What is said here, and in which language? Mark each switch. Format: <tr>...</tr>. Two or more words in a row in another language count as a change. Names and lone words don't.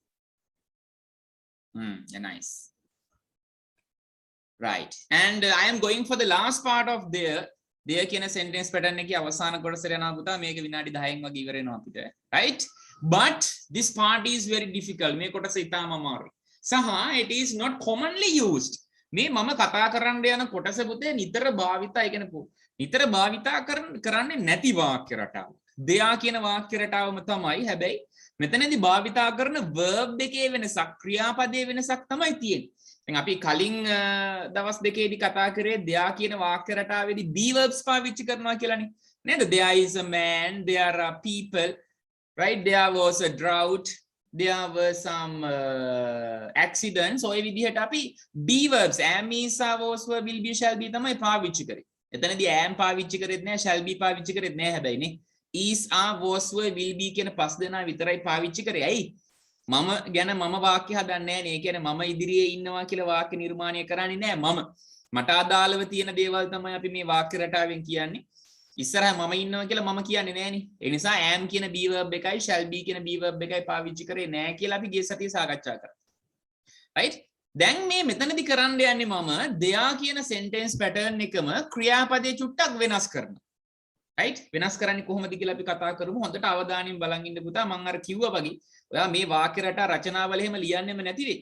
<en>yeah, nice. Right. And I am going for the last part of there</en> <si>කියන sentence pattern එකේ අවසාන කොටසට යනවා පුතා. මේක විනාඩි 10න් වගේ ඉවර වෙනවා අපිට.</si> <en>Right? But this part is very difficult.</en> <si>මේ කොටස ඉතාම අමාරුයි.</si> <en>සහ it is not commonly used.</en> <si>මේ මම කතා කරන්න යන කොටස පුතේ නිතර භාවිතා, ඒ කියන්නේ නිතර භාවිතා කරන්නේ නැති වාක්‍ය රටාව. දෙයා කියන වාක්‍ය රටාවම තමයි. හැබැයි මෙතනදී භාවිතා කරන verb එකේ වෙනසක්, ක්‍රියාපදයේ වෙනසක් තමයි තියෙන්නේ. දැන් අපි කලින් දවස් දෙකේදී කතා කරේ දෙයා කියන වාක්‍ය රටාවේදී</si> <en>be verbs</en> <si>පාවිච්චි කරනවා කියලානේ. නේද?</si> <en>There is a man, there are people, right? There was a drought, there were some accidents.</en> <si>ඔය විදිහට අපි</si> <en>be verbs am, is, are, was, were, will be, shall be</en> <si>තමයි පාවිච්චි කරේ. එතනදී am පාවිච්චි කරෙත් නැහැ,</si> <en>shall be</en> <si>පාවිච්චි කරෙත් නැහැ. හැබැයි නේ</si> <en>is, are, was, were, will be</en> <si>කියන පස් දෙනා විතරයි පාවිච්චි කරේ. ඇයි? මම ගැන මම වාක්‍ය හදන්නේ නැහැ නේ. ඒ කියන්නේ මම ඉදිරියේ ඉන්නවා කියලා වාක්‍ය නිර්මාණය කරන්නේ නැහැ. මට අදාළව තියෙන දේවල් තමයි අපි මේ වාක්‍ය රටාවෙන් කියන්නේ. ඉස්සරහ මම ඉන්නවා කියලා මම කියන්නේ නැහැ නේ. ඒ නිසා am කියන</si> <en>be verb</en> <si>එකයි</si> <en>shall be</en> <si>කියන</si> <en>be verb</en> <si>එකයි පාවිච්චි කරේ නැහැ කියලා අපි ගිය සතියේ සාකච්ඡා කරා. right? දැන් මේ මෙතනදී කරන්න යන්නේ මම දෙයා කියන</si> <en>sentence pattern</en> <si>එකම ක්‍රියාපදේ චුට්ටක් වෙනස් කරනවා. right? වෙනස් කරන්නේ කොහොමද කියලා අපි කතා කරමු. හොඳට අවධානයෙන් බලන් ඉන්න පුතා. මම අර කිව්වා වගේ ඔයා මේ වාක්‍ය රටා රචනාවල එහෙම ලියන්නෙම නැති වෙයි.</si>